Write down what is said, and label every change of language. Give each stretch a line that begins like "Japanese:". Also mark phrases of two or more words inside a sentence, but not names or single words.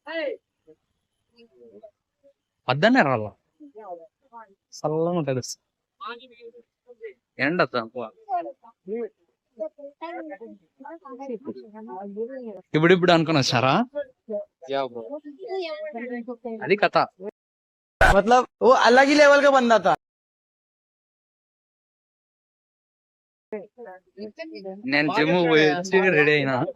Telugu: పద్దనే రాళ్ళ చల్లగా ఉంటుంది. ఎండ ఇప్పుడు అనుకుని వచ్చారా? అది కథ.
Hindi: मतलब वो अलग ही लेवल का बंदा था.
Telugu: నేను జిమ్ పోయి వచ్చి రెడీ అయినా.